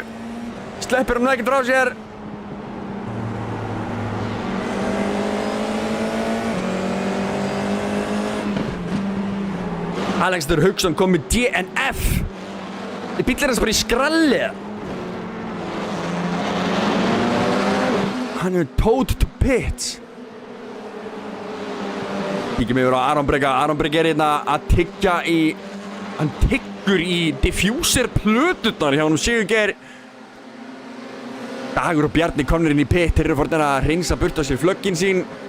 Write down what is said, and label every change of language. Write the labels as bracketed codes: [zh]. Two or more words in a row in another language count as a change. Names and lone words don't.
[is] Sleppur hann ekkert frá sér. Alexander Hauksson kom með DNF. Bíllinn hans bara í skralli. Hann [en] towed to pits. [is] Kíkjum yfir á Aron Breka. Aron Breki hérna að tyggja í... Hann tyggur í diffuser plöturnar hjá honum Sigurgeir. Dagur og Bjarni komnir inn í pit. Þeir eru farin að hreinsa burt á sér flöggin sín.